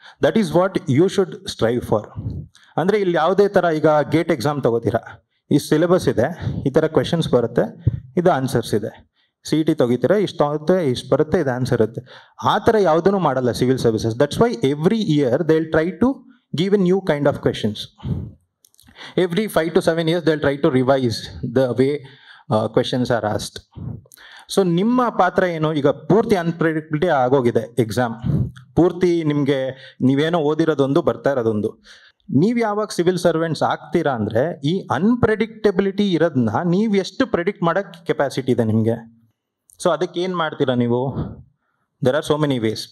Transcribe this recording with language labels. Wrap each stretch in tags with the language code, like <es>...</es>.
<en>That is what you should strive for.</en> <kn>ಅಂದರೆ ಇಲ್ಲಿ ಯಾವುದೇ ಥರ ಈಗ ಗೇಟ್ ಎಕ್ಸಾಮ್ ತೊಗೋತೀರಾ, ಈ ಸಿಲೆಬಸ್ ಇದೆ, ಈ ಥರ ಕ್ವೆಶನ್ಸ್ ಬರುತ್ತೆ, ಇದು ಆನ್ಸರ್ಸ್ ಇದೆ. CET ತೆಗಿತೀರಾ, ಇಷ್ಟು ಆಗುತ್ತೆ, ಇಷ್ಟು ಬರುತ್ತೆ, ಇದು ಆನ್ಸರ್ ಇರುತ್ತೆ. ಆ ಥರ ಯಾವುದೂ ಮಾಡಲ್ಲ civil services.</kn> <en>That's why every year they will try to give a new kind of questions. Every 5 to 7 years they'll try to revise the way questions are asked.</en> <kn>So ನಿಮ್ಮ ಪಾತ್ರ ಏನು? ಈಗ ಪೂರ್ತಿ ಅನ್ಪ್ರೆಡಿಕ್ಟಬಿಲಿಟಿ ಆಗೋಗಿದೆ ಎಕ್ಸಾಮ್, ಪೂರ್ತಿ ನಿಮಗೆ ನೀವೇನೋ ಓದಿರೋದೊಂದು, ಬರ್ತಾ ಇರೋದೊಂದು. ನೀವು ಯಾವಾಗ ಸಿವಿಲ್ ಸರ್ವೆಂಟ್ಸ್ ಆಗ್ತೀರಾ ಅಂದರೆ ಈ ಅನ್ಪ್ರೆಡಿಕ್ಟಬಿಲಿಟಿ ಇರೋದನ್ನ ನೀವು ಎಷ್ಟು ಪ್ರೆಡಿಕ್ಟ್ ಮಾಡೋಕ್ಕೆ ಕೆಪಾಸಿಟಿ ಇದೆ ನಿಮಗೆ. ಸೊ ಅದಕ್ಕೆ ಏನು ಮಾಡ್ತೀರಾ ನೀವು?</kn> <en>There are so many ways.</en>